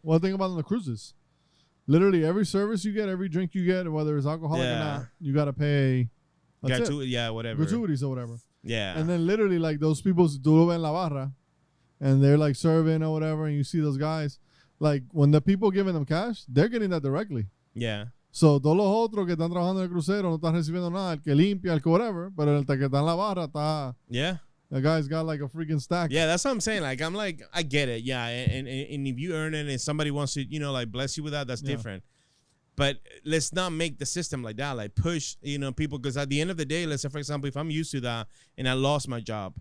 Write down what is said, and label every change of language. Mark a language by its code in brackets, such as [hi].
[en] Well, think about it on the cruises. Literally every service you get, every drink you get, whether it's alcoholic or not, you got to pay a tip. Whatever. Gratuities or whatever. Yeah. And then literally like those people do [es] en la barra, [en] and they're like serving or whatever, and you see those guys, like when the people giving them cash, they're getting that directly. Yeah. [es] So todos los otros que están trabajando en el crucero no están recibiendo nada, el que limpia, el que whatever, pero el que está en la barra está. [en] Yeah. The guy's got like a freaking stack. Yeah, that's what I'm saying. Like, I'm like, I get it. Yeah. And if you earn it and somebody wants to, you know, like bless you with that, that's different. But let's not make the system like that. Like push, you know, people. Because at the end of the day, let's say, for example, if I'm used to that and I lost my job.